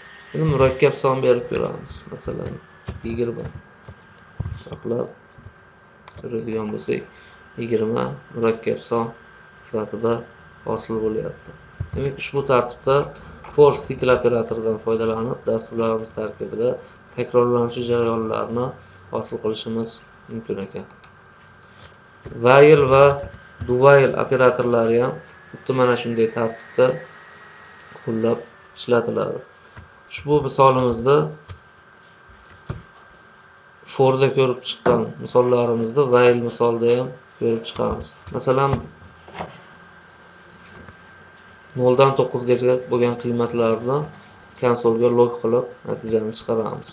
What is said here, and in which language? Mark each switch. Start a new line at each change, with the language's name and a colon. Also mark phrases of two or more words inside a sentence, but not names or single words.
Uzbek: Endi murakkab son berib ko'ramiz. Masalan, 20 saqlab ko'radigan bo'lsak, 20 murakkab son sifatida hosil bo'lyapti. Demak, ushbu tartibda for sikl operatoridan foydalanib dasturlarimiz tarkibida takrorlanuvchi jarayonlarni hosil qilishimiz mumkin ekan. While va do while operatorlari ham xuddi mana shunday tartibda qo'llab ishlatiladi. Ushbu misolimizda forda ko'rib chiqqan misollarimizni while misolda ham ko'rib chiqamiz. Masalan, 0 dan 9 gacha bo'lgan qiymatlarni konsolga log qilib natijani chiqaramiz.